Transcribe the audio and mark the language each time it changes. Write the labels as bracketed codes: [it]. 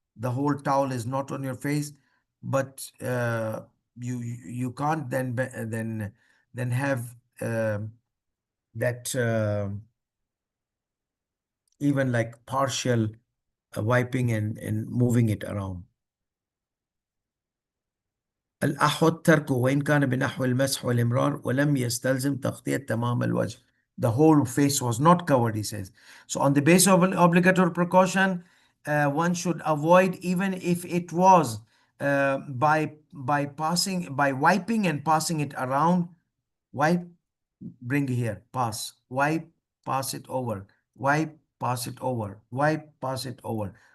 [en] The whole towel is not on your face, but you can't then have that even like partial wiping and moving it around. [ar] الأحوط تركه وإن كان بنحو المسح والإمرار ولم يستلزم تغطية تمام الوجه. [en] The whole face was not covered, he says. So on the basis of an obligatory precaution, one should avoid, even if it was by wiping and passing it around. Wipe, bring here, pass, wipe, pass it over, wipe, pass it over, wipe, pass it over.